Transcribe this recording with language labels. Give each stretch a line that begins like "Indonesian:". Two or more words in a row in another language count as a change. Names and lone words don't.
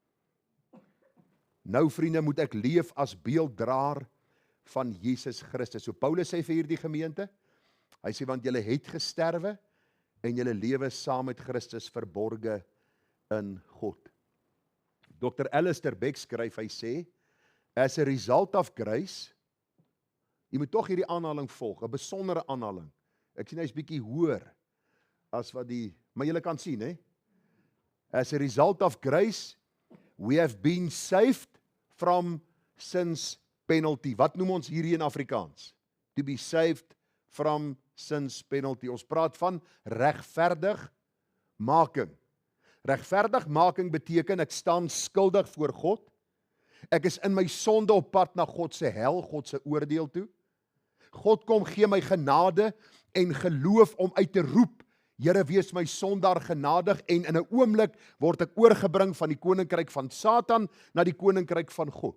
Afrikaans: Nou vriende, moet ek leef as beelddraer van Jesus Christus. So Paulus sê vir hierdie gemeente, hy sê, want julle het gesterwe en julle lewe saam met Christus verborge in God. Dr. Alistair Beck skryf, hy sê,
English: as a result of grace,
Afrikaans: jy moet tog hierdie aanhaling volg, 'n besondere aanhaling. Ek sien hy's bietjie hoër as wat maar julle kan sien, hè?
English: As a result of grace, we have been saved from sin's penalty.
Afrikaans: Wat noem ons hierdie in Afrikaans?
English: To be saved from sin's penalty.
Afrikaans: Ons praat van regverdigmaking. Regverdigmaking beteken ek staan skuldig voor God. Ek is in my sonde op pad na God se hel, God se oordeel toe. God kom gee my genade en geloof om uit te roep, Here, wees my sondaar genadig, en in 'n oomblik word ek oorgebring van die koninkryk van Satan na die koninkryk van God.